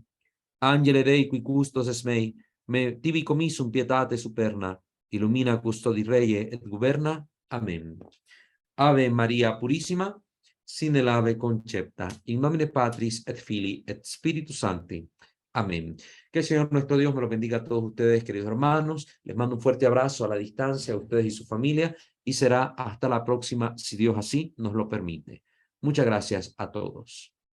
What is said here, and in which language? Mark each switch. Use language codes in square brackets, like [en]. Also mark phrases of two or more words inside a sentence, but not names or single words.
[la] Angele Dei, qui custos es mei, me tibi commissum pietate superna, illumina custodi reie et governa. Amén. Ave Maria Purissima, sine lave concepta, in nomine Patris et Filii et Spiritus Sancti. Amén. [es] Que el Señor nuestro Dios me lo bendiga a todos ustedes, queridos hermanos. Les mando un fuerte abrazo a la distancia a ustedes y su familia y será hasta la próxima, si Dios así nos lo permite. Muchas gracias a todos.